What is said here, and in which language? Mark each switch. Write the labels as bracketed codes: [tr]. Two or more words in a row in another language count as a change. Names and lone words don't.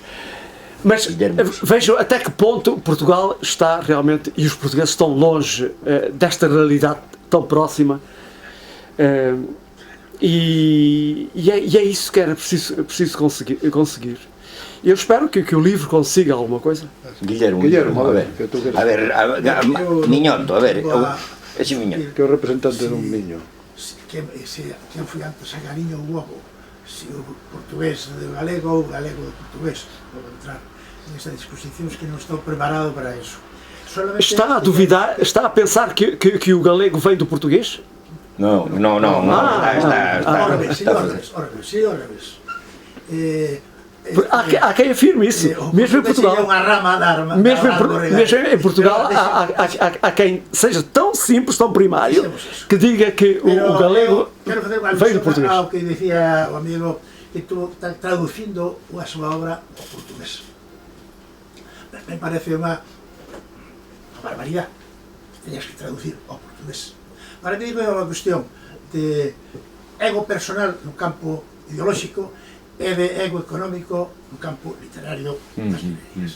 [pt] Mas vejam até que ponto Portugal está realmente, e os portugueses estão longe desta realidade tão próxima. E é isso que era preciso conseguir. Eu espero que o livro consiga alguma coisa. [gl] Guillermo, a ver, Miñoto, a ver, ese Miñoto. Que é o representante dun miño. Quen foi antes a galiña ou o ovo? Se o portugués do galego ou o galego do portugués. Vou entrar nesta discusión que non estou preparado para eso. [pt] Está a duvidar, está a pensar que o galego vem do português? [gl] No. [pt] Ora vez. Há quem afirme isso, mesmo em Portugal. Mesmo em Portugal há quem seja tão simples, tão primário, que diga que o galego vem do português. [gl] Ao que dicía o amigo que tú estás traducindo a súa obra ao portugués. Me parece unha barbaridade que teñas que traducir ao portugués. Para mí é unha cuestión de ego personal no campo ideolóxico e de ego económico no campo literario das librerías.